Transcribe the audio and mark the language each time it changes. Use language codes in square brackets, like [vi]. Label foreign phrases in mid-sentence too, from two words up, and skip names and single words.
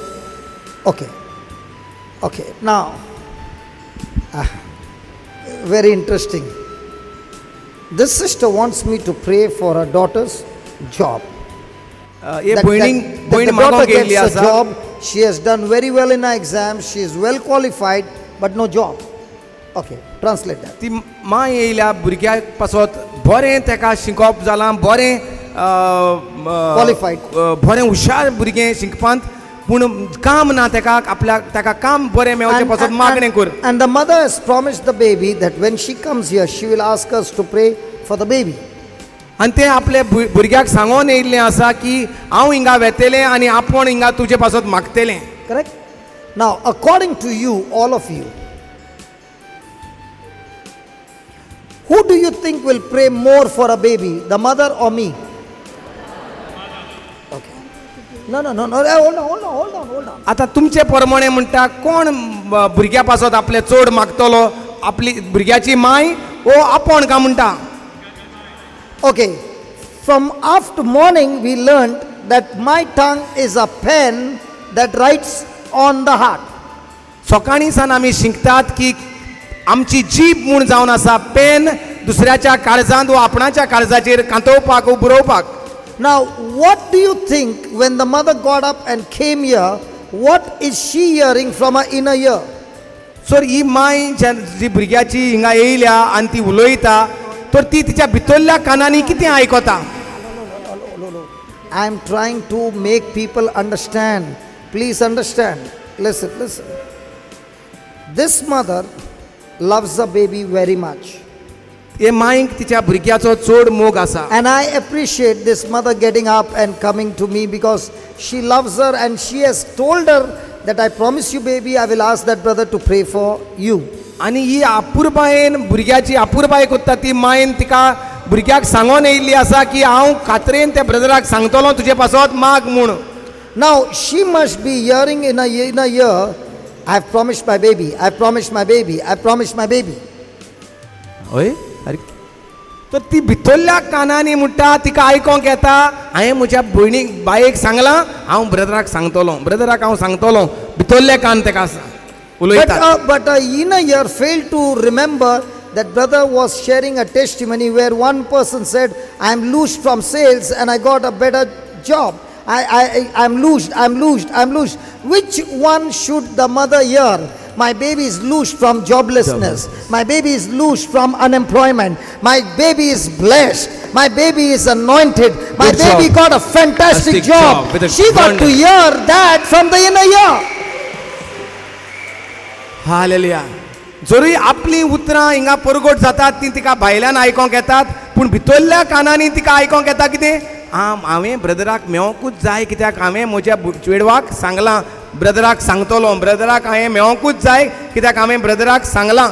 [en] Okay. Now, very interesting. This sister wants me to pray for her daughter's job. [kok] हे [en] That [kok] भयण [en] the [kok] मागोंक [en] daughter [kok] गेल्ली [en] gets a [kok] आसा. [en] job. She has done very well in her exams. She is well qualified, but no job. Okay, translate that. [kok] ती माय येयल्या भुरग्याक पासत बरें तेका शिकप जालां बरें [en] Qualified. [kok] बरें हुशार भुरगें शिकपांत पूण काम ना तेका आपल्याक तेका काम बरें मेळचें पासत मागणें कर. [en] And the mother has promised the baby that when she comes here, she will ask us to pray for the baby. [kok] आनी तें आपल्या भुरग्याक सांगून येयल्लें आसा की हांव हिंगा वेतेलें आनी आपूण हिंगा तुजे पासत मागतलें. [en] Correct? Now, according to you, all of you, who do you think will pray more for a baby, the mother or me? Okay. No. Hold on. [kok] आतां तुमचे प्रमाणे म्हणटा कोण भुरग्या पासत आपले चड मागतलो आपली भुरग्याची माय ओ आपूण काय म्हणटा. [en] Okay. From after morning, we learned that my tongue is a pen that writes on the heart. [kok] सकाळी सान आमी शिकतात की आमची जीभ म्हूण जावन आसा पेन दुसऱ्याच्या काळजांत वा आपणाच्या काळजाचेर कांतोवपाक वा बरोवपाक. [en] Now, what do you think when the mother got up and came here? What is she hearing from her inner ear? [kok] सो ही माय जी भुरग्याची हिंगा येयल्या आनी ती उलयता तर ती तिच्या भितरल्या कानांनी कितें आयकता. [en] I am trying to make people understand. Please understand. Listen, listen. This mother loves the baby very much. [kok] हे मायक तिच्या भुरग्याचो चड मोग आसा. [en] And I appreciate this mother getting up and coming to me because she loves her and she has told her that I promise you baby, I will ask that brother to pray for you. [kok] आनी ही आपुरबायेन भुरग्याची आपुरबाय कोत्ता ती मायन तिका भुरग्याक सांगून येयल्ली आसा की हांव खात्रेन त्या ब्रदराक सांगतलो तुजे पासत माग म्हूण. [en] Now she must be hearing in a year, I have promised my baby, I have promised my baby, I have promised my baby. [kok] हय तर ती भितरल्या कानांनी म्हणटा तिका आयकोंक येता हांवें म्हज्या भयणीक बायेक सांगलां हांव ब्रदराक सांगतलो ब्रदराक हांव सांगतलो भितरले कान तेका आसा उलयता. [en] But a inner ear failed to remember that brother was sharing a testimony where one person said, I am loosed from sales and I got a better job. I'm loosed. Which one should the mother hear? My baby is loosed from joblessness. My baby is loosed from unemployment. My baby is blessed. My baby is anointed. My Good baby job. got a fantastic job. with a She got wonder. to hear that from the inner ear. [kok] हालेलुया. जरी आपली उतरां हिंगा परगट जातात ती तिका भायल्यान आयकोंक येतात पूण भितरल्या कानांनी तिका आयकोंक येता कितें हांवें ब्रदराक मेळोंकूच जाय कित्याक हांवें म्हज्या चेडवाक सांगलां ब्रदराक सांगतलो ब्रदराक हांवें मेळोंकूच जाय कित्याक हांवें ब्रदराक सांगलां.